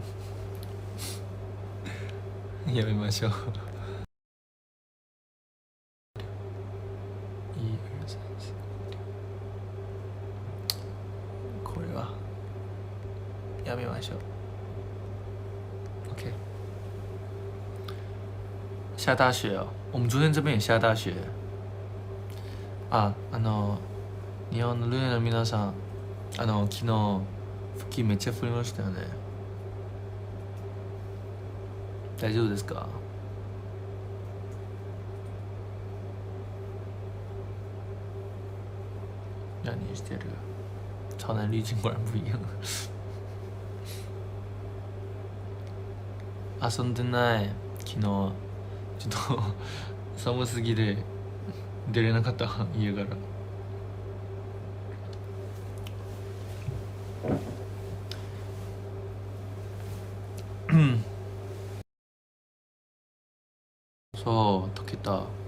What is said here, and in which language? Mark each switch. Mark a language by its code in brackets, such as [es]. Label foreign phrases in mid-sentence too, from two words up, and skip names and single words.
[ja] やめましょう。これはやめましょう。OK。 [zh] 下大雪哦，我们昨天这边也下大雪。 [ja] 日本のルネの皆さん、昨日吹きめっちゃ降りましたよね。大丈夫ですか？何してる？ [zh] 超难滤镜果然不一样。 [ja] 遊んでない。昨日ちょっと寒すぎで出れなかった家から。そう溶けた。